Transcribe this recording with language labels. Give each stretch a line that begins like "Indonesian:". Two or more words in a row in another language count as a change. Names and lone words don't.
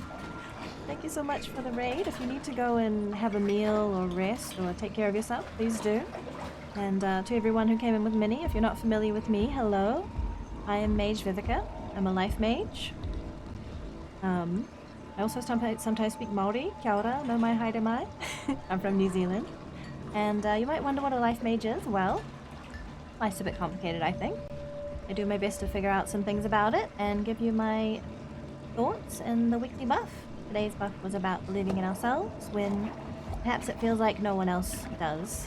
English: Thank you so much for the raid. If you need to go and have a meal or rest or take care of yourself, please do. And to everyone who came in with Minnie, if you're not familiar with me, hello. I am Mage Vivica. I'm a life mage. I also sometimes speak Maori.
Māori: Kia ora, no mai haere mai.
English: I'm from New Zealand. And you might wonder what a life mage is. Well, life's a bit complicated, I think. I do my best to figure out some things about it and give you my thoughts in the weekly buff. Today's buff was about believing in ourselves when perhaps it feels like no one else does.